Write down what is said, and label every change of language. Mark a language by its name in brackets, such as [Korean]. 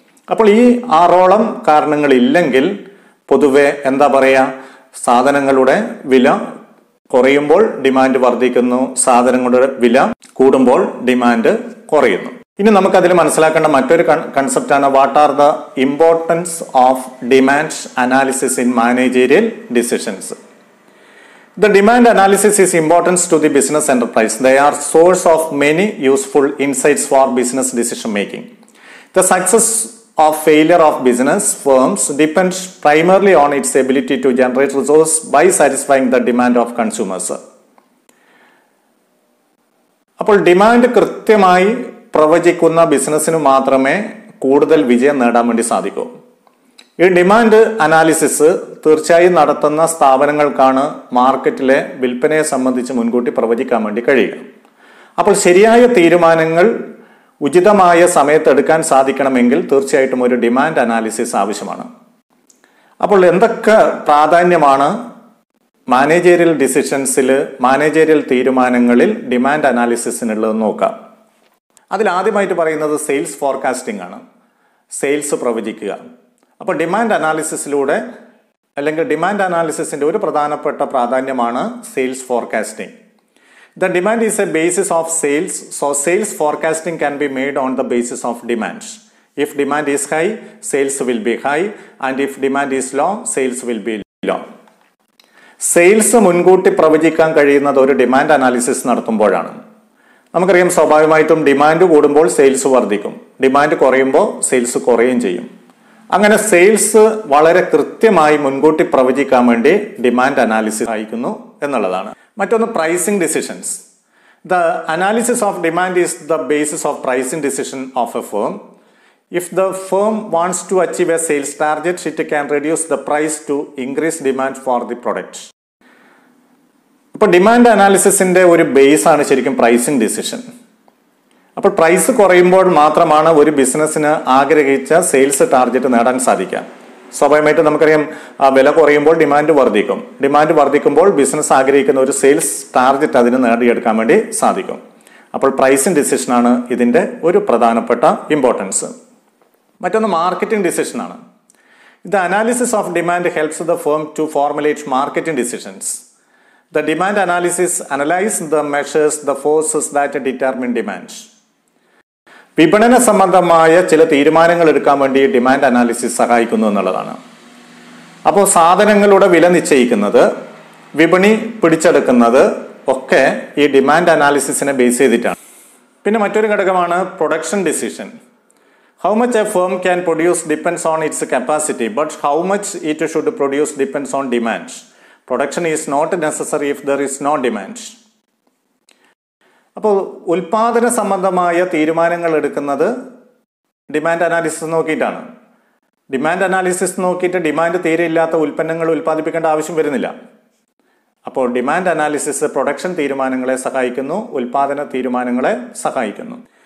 [Malayalam] അപ്പോൾ ഈ 6ഓളം കാരണങ്ങളില്ലെങ്കിൽ പൊതുവെ എന്താ പറയുക, സാധനങ്ങളുടെ വില കുറയുമ്പോൾ ഡിമാൻഡ് വർദ്ധിക്കുന്നു, സാധനങ്ങളുടെ വില കൂടുമ്പോൾ ഡിമാൻഡ് കുറയുന്നു. ഇനി നമുക്കതിൽ മനസ്സിലാക്കേണ്ട മറ്റൊരു കൺസെപ്റ്റാണ് [English] What are the importance of demand analysis in managerial decisions. The demand analysis is important to the business enterprise. They are source of many useful insights for business decision making. The success or failure of business firms depends primarily on its ability to generate resource by satisfying the demand of consumers. [Malayalam] അപ്പോൾ demand കൃത്യമായി പ്രവചിക്കുന്ന ബിസിനസ്സിന് മാത്രമേ കൂടുതൽ വിജയം നേടാൻ വേണ്ടി സാധിക്കൂ. ഈ ഡിമാൻഡ് അനാലിസിസ് തീർച്ചയായും നടത്തുന്ന സ്ഥാപനങ്ങൾക്കാണ് മാർക്കറ്റിലെ വിൽപ്പനയെ സംബന്ധിച്ച് മുൻകൂട്ടി പ്രവചിക്കാൻ വേണ്ടി കഴിയുക. അപ്പോൾ ശരിയായ തീരുമാനങ്ങൾ ഉചിതമായ സമയത്ത് എടുക്കാൻ സാധിക്കണമെങ്കിൽ തീർച്ചയായിട്ടും ഒരു ഡിമാൻഡ് അനാലിസിസ് ആവശ്യമാണ്. അപ്പോൾ എന്തൊക്കെ പ്രാധാന്യമാണ് മാനേജറിയൽ ഡിസിഷൻസിൽ, മാനേജറിയൽ തീരുമാനങ്ങളിൽ ഡിമാൻഡ് അനാലിസിസിനുള്ളതെന്ന് നോക്കാം. അതിൽ ആദ്യമായിട്ട് പറയുന്നത് സെയിൽസ് ഫോർകാസ്റ്റിംഗ് ആണ്. സെയിൽസ് പ്രവചിക്കുക. അപ്പോൾ ഡിമാൻഡ് അനാലിസിസിലൂടെ അല്ലെങ്കിൽ ഡിമാൻഡ് അനാലിസിസിന്റെ ഒരു പ്രധാനപ്പെട്ട പ്രാധാന്യമാണ് sales forecasting. [English] The demand is a basis of sales, so sales forecasting can be made on the basis of demand. If demand is high, sales will be high, and if demand is low, sales will be low. [Malayalam] Sales മുൻകൂട്ടി പ്രവചിക്കാൻ കഴിയുന്നത് ഒരു demand analysis നടത്തുമ്പോഴാണ്. നമുക്കറിയാം, സ്വാഭാവികമായിട്ടും demand കൂടുമ്പോൾ sales വർദ്ധിക്കും, demand കുറയുമ്പോൾ sales കുറയുകയും ചെയ്യും. അങ്ങനെ സെയിൽസ് വളരെ കൃത്യമായി മുൻകൂട്ടി പ്രവചിക്കാൻ വേണ്ടി ഡിമാൻഡ് അനാലിസിസ് സഹായിക്കുന്നു എന്നുള്ളതാണ്. മറ്റൊന്ന് [English] Pricing decisions. The analysis of demand is the basis of pricing decision of a firm. If the firm wants to achieve a sales target, it can reduce the price to increase demand for the product. [Malayalam] അപ്പോൾ demand അനാലിസിസിന്റെ ഒരു base ആണ് ശരിക്കും pricing decision. അപ്പോൾ price കുറയുമ്പോൾ മാത്രമാണ് ഒരു ബിസിനസ്സിന് ആഗ്രഹിച്ച സെയിൽസ് ടാർഗറ്റ് നേടാൻ സാധിക്കുക. സ്വാഭാവികമായിട്ടും നമുക്കറിയാം, വില കുറയുമ്പോൾ ഡിമാൻഡ് വർദ്ധിക്കും. ഡിമാൻഡ് വർദ്ധിക്കുമ്പോൾ ബിസിനസ് ആഗ്രഹിക്കുന്ന ഒരു സെയിൽസ് ടാർഗറ്റ് അതിന് നേടിയെടുക്കാൻ വേണ്ടി സാധിക്കും. അപ്പോൾ പ്രൈസിംഗ് ഡിസിഷനാണ് ഇതിന്റെ ഒരു പ്രധാനപ്പെട്ട ഇമ്പോർട്ടൻസ്. മറ്റൊന്ന് [English] Marketing ഡിസിഷനാണ്. The analysis of demand helps the firm to formulate marketing decisions. The demand analysis analyse the measures the forces that determine demand. [Malayalam] വിപണന സംബന്ധമായ ചില തീരുമാനങ്ങൾ എടുക്കാൻ വേണ്ടി ഡിമാൻഡ് അനാലിസിസ് സഹായിക്കുന്നു എന്നുള്ളതാണ്. അപ്പോൾ സാധനങ്ങളുടെ വില നിശ്ചയിക്കുന്നത്, വിപണി പിടിച്ചെടുക്കുന്നത് ഒക്കെ ഈ ഡിമാൻഡ് അനാലിസിസിനെ ബേസ് ചെയ്തിട്ടാണ്. പിന്നെ മറ്റൊരു ഘടകമാണ് production decision. [English] How much a firm can produce depends on its capacity, but how much it should produce depends on demand. Production is not necessary if there is no demand. [Malayalam] അപ്പോൾ ഉൽപാദന സംബന്ധമായ തീരുമാനങ്ങൾ എടുക്കുന്നത് demand analysis നോക്കിയിട്ടാണ്. Demand analysis നോക്കിയിട്ട് demand തീരെ ഇല്ലാത്ത ഉൽപ്പന്നങ്ങൾ ഉൽപ്പാദിപ്പിക്കേണ്ട ആവശ്യം വരുന്നില്ല. അപ്പോൾ ഡിമാൻഡ് അനാലിസിസ് പ്രൊഡക്ഷൻ തീരുമാനങ്ങളെ സഹായിക്കുന്നു, ഉൽപാദന തീരുമാനങ്ങളെ സഹായിക്കുന്നു.